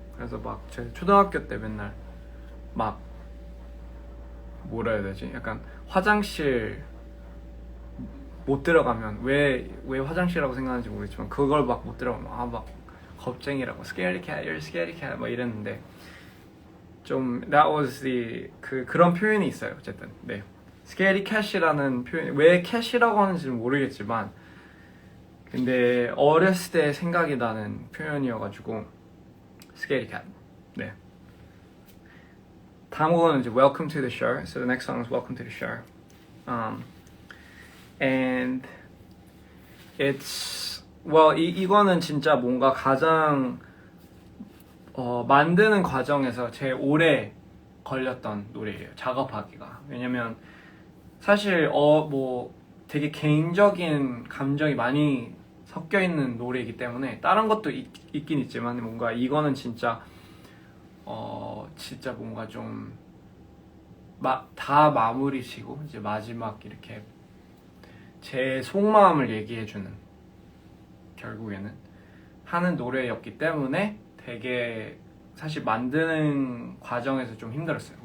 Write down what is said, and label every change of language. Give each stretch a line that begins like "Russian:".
Korean: 그래서 막 제 초등학교 때 맨날 막 뭐라 해야 되지 약간 화장실 못 들어가면 왜 화장실이라고 생각하는지 모르겠지만 그걸 막 못 들어가면 막 겁쟁이라고
English: scaredy cat, you're a scaredy cat
Korean: 막 이랬는데 좀
English: that was
Korean: 그런 표현이 있어요. 어쨌든 네 scaredy cat이라는 표현 왜 cat이라고 하는지는 모르겠지만 근데 어렸을 때 생각이 나는 표현이어가지고 scaredy cat. 네 다음 곡은 이제 Welcome to the Show.
English: So the next song is Welcome to the Show. And it's
Korean: 이거는 진짜 뭔가 가장 만드는 과정에서 제일 오래 걸렸던 노래예요. 작업하기가. 왜냐면 사실 뭐 되게 개인적인 감정이 많이 섞여 있는 노래이기 때문에 다른 것도 있긴 있지만 뭔가 이거는 진짜 진짜 뭔가 좀 다 마무리 지고 이제 마지막 이렇게 제 속마음을 얘기해주는 결국에는 하는 노래였기 때문에 되게 사실 만드는 과정에서 좀 힘들었어요.